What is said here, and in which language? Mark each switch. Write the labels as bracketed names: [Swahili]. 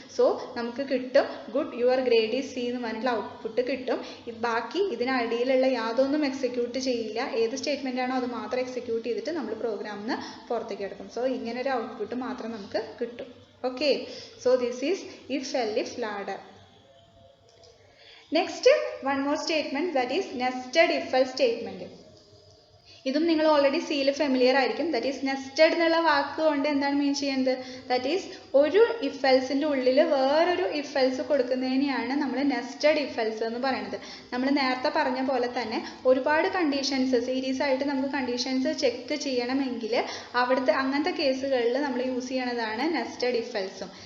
[Malayalam] So നമുക്ക് കിട്ടും [English] good your grade is C [Malayalam] എന്ന് പറഞ്ഞിട്ടുള്ള ഔട്ട്പുട്ട് കിട്ടും. ബാക്കി ഇതിനടിയിലുള്ള യാതൊന്നും എക്സിക്യൂട്ട് ചെയ്യില്ല. ഏത് സ്റ്റേറ്റ്മെന്റ് ആണോ അത് മാത്രം എക്സിക്യൂട്ട് ചെയ്തിട്ട് നമ്മൾ പ്രോഗ്രാമിന് പുറത്തേക്ക് എടുക്കും. സോ ഇങ്ങനെ ഒരു ഔട്ട്പുട്ട് മാത്രം നമുക്ക് കിട്ടും. [English] Okay, so this is if else if ladder. Next one more statement, that is nested if else statement. [Malayalam] ഇതും നിങ്ങൾ ഓൾറെഡി സിയിൽ ഫെമിലിയർ ആയിരിക്കും. ദാറ്റ് ഈസ് നെസ്റ്റഡ് എന്നുള്ള വാക്ക് കൊണ്ട് എന്താണ് മീൻ ചെയ്യുന്നത്? ദാറ്റ് ഈസ് ഒരു ഇഫ് എൽസിൻ്റെ ഉള്ളിൽ വേറൊരു ഇഫ് എൽസ് കൊടുക്കുന്നതിനെയാണ് നമ്മൾ നെസ്റ്റഡ് ഇഫ് എൽസ് എന്ന് പറയുന്നത്. നമ്മൾ നേരത്തെ പറഞ്ഞ പോലെ തന്നെ ഒരുപാട് കണ്ടീഷൻസ് സീരീസ് ആയിട്ട് നമുക്ക് കണ്ടീഷൻസ് ചെക്ക് ചെയ്യണമെങ്കിൽ അവിടുത്തെ അങ്ങനത്തെ കേസുകളിൽ നമ്മൾ യൂസ് ചെയ്യണതാണ് നെസ്റ്റഡ് ഇഫ് എൽസും.